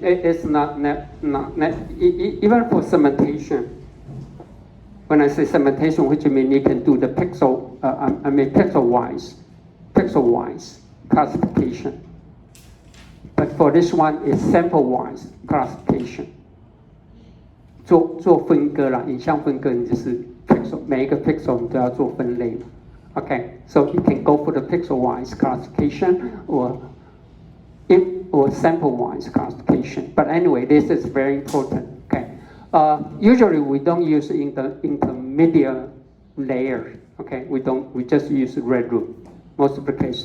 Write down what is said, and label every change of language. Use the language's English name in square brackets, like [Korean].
[English] It's not even for segmentation. When I say segmentation, which means you can do the pixel-wise classification. But for this one, it's sample-wise classification. [Chinese] 做分割啦，影像分割，你就是 pixel， 每一个 pixel 你都要做分类。 [English] Okay, so you can go for the pixel-wise classification or sample-wise classification. But anyway, this is very important. Okay, usually we don't use in the intermediate layer. Okay, we just use red root most of the cases.